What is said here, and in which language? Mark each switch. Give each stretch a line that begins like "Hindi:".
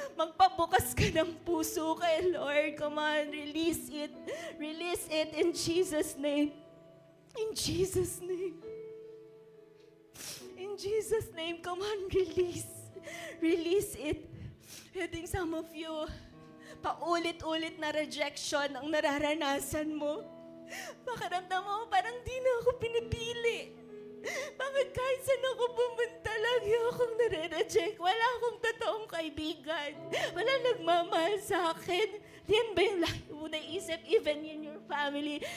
Filipino: Magpabukas ka ng puso kay Lord.
English: Come on, release it. Release it in Jesus' name. In Jesus' name. In Jesus' name, come on, release. Release it. I think some of you,
Filipino: paulit-ulit na rejection ang nararanasan mo. Pakiramdam mo, parang di na ako pinipili. Bakit kahit saan ako pumunta, lagi akong nare-reject? Wala akong totoong kaibigan. Wala nagmamahal sa akin. Yan ba yung lagi mo naisip,
English: even in your family?